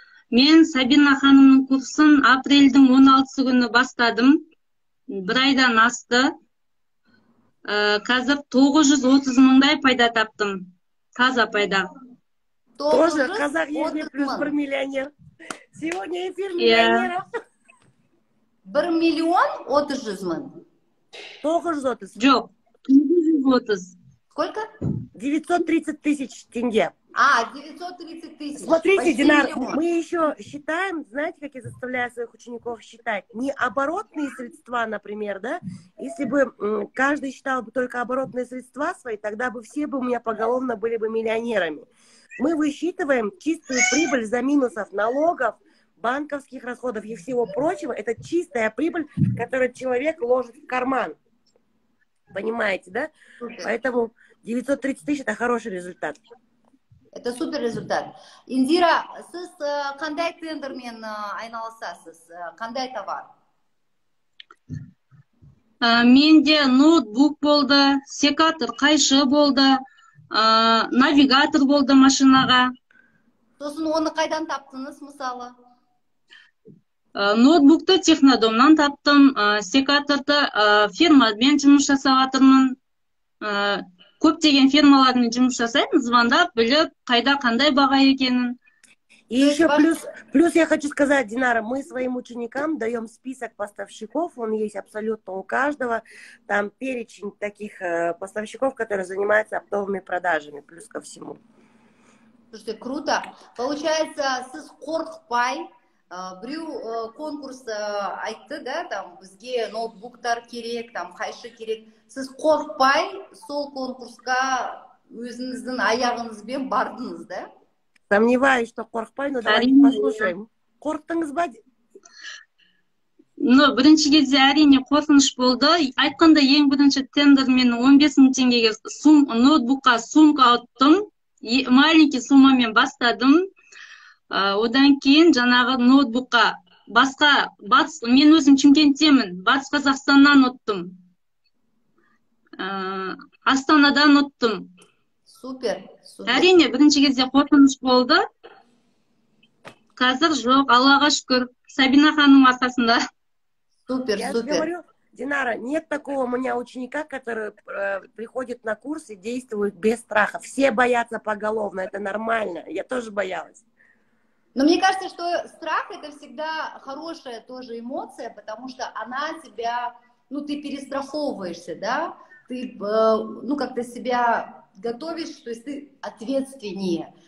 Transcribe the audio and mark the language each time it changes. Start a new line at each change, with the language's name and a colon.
Kazakh: Мен Сабина ханымның курсын апрельдің 16 күні бастадым. Бір айдан асты. Қазір 930 мыңдай пайда таптым. Таза пайда. Тоже қазақ еліне плюс 1 миллионер.
Russian: Сегодня эфир миллионеров.
Kazakh: 1 миллион 30 мың? 930. Жоқ, 930.
Russian: Сколько? 930 тысяч тенге. 930 тысяч. Смотрите, Динар, мы еще считаем, знаете, как я заставляю своих учеников считать? Не оборотные средства, например, да? Если бы каждый считал бы только оборотные средства свои, тогда бы все бы у меня поголовно были бы миллионерами. Мы высчитываем чистую прибыль за минусов налогов, банковских расходов и всего прочего. Это чистая прибыль, которую человек ложит в карман. Понимаете, да? Поэтому 930 тысяч – это хороший результат. Это супер результат.
Kazakh: Индира, сіз қандай тендермен айналысасыз? Қандай товар? Менде ноутбук болды, секатор қайшы болды, навигатор болды машинаға. Сосын оны қайдан таптыңыз, мысалы? Ноутбукты технодомнан таптым, секаторды фирмамен жұмыс жасап жатырмын. Көптеген фирмалармен жұмыс жасаймын, звондап, біліп, қайда қандай баға екенін.
Russian: И еще плюс я хочу сказать, Динара, мы своим ученикам даем список поставщиков, он есть абсолютно у каждого, там перечень таких поставщиков, которые занимаются оптовыми продажами, плюс ко всему. Слушайте, круто.
Kazakh: Получается, сіз қорықпай, біреу конкурс айтты, да, там, бізге ноутбуктар керек, там, қайшы керек. Сіз қорықпай, сол конкурсқа өзіңіздің аяғыңызбен бардыңыз, да?
Russian: Сомневаюсь, что қорықпай, но давайте послушаем.
Kazakh: Қорықтыңыз ба? Бірінші кезде әрине қорқыныш болды. Айтқанда ең бірінші тендер мен 15 мың теңгеге ноутбукқа сумка алыптым. Маленький суммамен бастадым. Одан кейін жаңағы ноутбукқа басқа, мен өзім Шымкенттемін, Батыс Қазақстаннан ұттым. Астанадан ұттым. Супер. Әрине, бірінші кезде қорқыныш болды. Қазір жоқ, Аллаға шүкір, Сабина ханым арқасында.
Russian: Супер, Я супер. говорю, Динара, нет такого у меня ученика, который приходит на курс и действует без страха. Все боятся поголовно, это нормально. Я тоже боялась. Но мне кажется, что страх это всегда хорошая тоже эмоция, потому что она тебя, ты перестраховываешься, да, ты, как-то себя готовишь, то есть ты ответственнее.